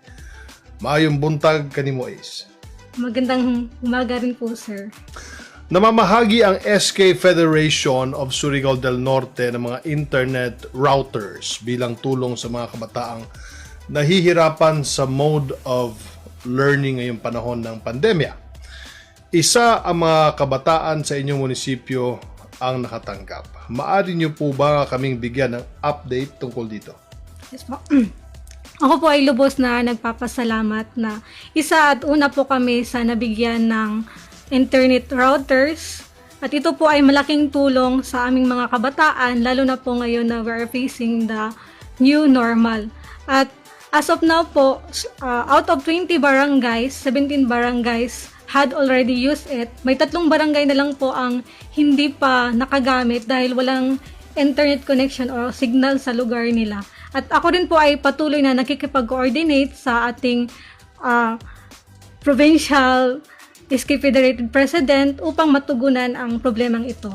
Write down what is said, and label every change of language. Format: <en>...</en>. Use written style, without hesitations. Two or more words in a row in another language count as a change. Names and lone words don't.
<ceb>Maayong buntag kanimo, Ace.</ceb> <tl>Magandang umaga rin po, sir. Namamahagi ang SK Federation of Surigao del Norte ng mga</tl> <en>internet routers</en> <tl>bilang tulong sa mga kabataang nahihirapan sa</tl> <en>mode of learning</en> <tl>ngayong panahon ng pandemya. Isa ang mga kabataan sa inyong munisipyo ang nakatanggap. Maaari niyo po ba kaming bigyan ng update tungkol dito? Yes po. Ako po ay lubos na nagpapasalamat na isa at una po kami sa nabigyan ng</tl> <en>internet routers.</en> <tl>At ito po ay malaking tulong sa aming mga kabataan, lalo na po ngayon na</tl> <en>we are facing the new normal. At as of now po, out of 20 barangays, 17 barangays had already used it.</en> <tl>May 3 barangay na lang po ang hindi pa nakagamit dahil walang</tl> <en>internet connection</en> <tl>o signal sa lugar nila. At ako rin po ay patuloy na nakikipag-coordinate sa ating provincial SK Federated President upang matugunan ang problemang ito.</tl>